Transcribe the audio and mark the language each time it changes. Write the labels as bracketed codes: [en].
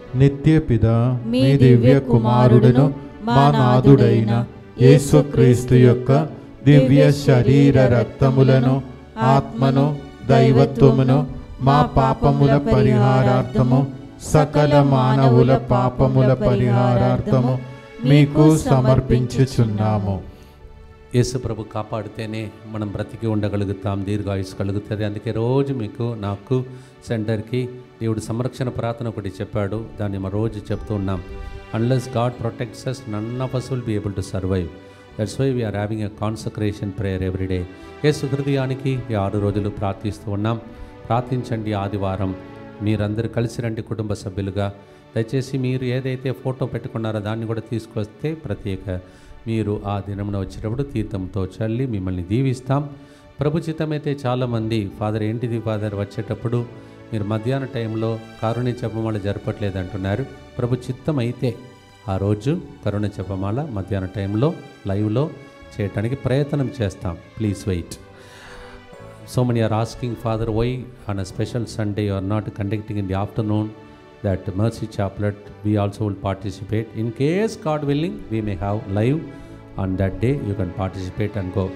[te] నిత్యపిత మీ దివ్య కుమారుడును మా నాథుడైన యేసుక్రీస్తు యొక్క దివ్య శరీర రక్తములను ఆత్మను దైవత్వమును మా పాపముల పరిహారార్థము సకల మానవుల పాపముల పరిహారార్థము మీకు సమర్పించుచున్నాము. యేసు ప్రభు కాపాడితేనే మనం బ్రతికి ఉండగలుగుతాం, దీర్ఘాయుసు కలుగుతుంది. అందుకే రోజు మీకు నాకు సెంటర్కి దేవుడు సంరక్షణ ప్రార్థన ఒకటి చెప్పాడు, దాన్ని మనం రోజు చెప్తూ ఉన్నాం. [en] Unless God protects us, none of us will be able to survive. That's why we are having a consecration prayer every day. [te] యేసు హృదయానికి ఈ 6 రోజులు ప్రార్థిస్తూ ఉన్నాం. ప్రార్థించండి. ఆదివారం మీరందరూ కలిసి రండి కుటుంబ సభ్యులుగా. దయచేసి మీరు ఏదైతే ఫోటో పెట్టుకున్నారో దాన్ని కూడా తీసుకొస్తే ప్రత్యేక మీరు ఆ దినమున వచ్చేటప్పుడు తీర్థంతో చల్లి మిమ్మల్ని దీవిస్తాం. ప్రభుచితమైతే చాలామంది ఫాదర్ ఏంటిది ఫాదర్ వచ్చేటప్పుడు మీరు మధ్యాహ్న టైంలో కరుణ జపమాల జరపట్లేదు అంటున్నారు. ప్రభు చిత్తం అయితే ఆ రోజు కరుణ జపమాల మధ్యాహ్న టైంలో లైవ్లో చేయటానికి ప్రయత్నం చేస్తాం. [en] Please wait. So many are asking, Father, why on a special Sunday you are not conducting in the afternoon that Mercy Chaplet? We also will participate. In case God willing, we may have live on that day. You can participate and go.